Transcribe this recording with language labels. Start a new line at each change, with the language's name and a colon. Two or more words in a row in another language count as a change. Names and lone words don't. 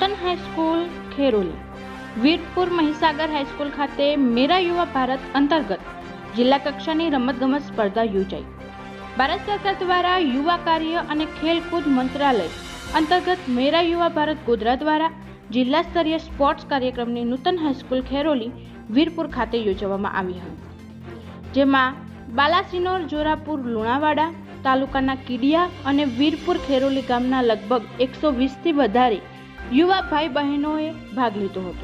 Gujarati: હાઈસ્કૂલ ખેરોલી વીરપુર મહીસાગર હાઈસ્કૂલ ખાતે મેરા યુવા ભારત અંતર્ગત જિલ્લા કક્ષાની રમતગમત સ્પર્ધા યોજાઈ। ભારત સરકાર દ્વારા યુવા કાર્ય અને ખેલકૂદ મંત્રાલય અંતર્ગત મેરા યુવા ભારત ગોધરા દ્વારા જિલ્લા સ્તરીય સ્પોર્ટ્સ કાર્યક્રમની નૂતન હાઈસ્કૂલ ખેરોલી વીરપુર ખાતે યોજવામાં આવી હતી, જેમાં બાલાસિનોર, જોરાપુર, લુણાવાડા તાલુકાના કીડિયા અને વીરપુર ખેરોલી ગામના લગભગ 120થી વધારે યુવા ભાઈ બહેનોએ ભાગ લીધો હતો।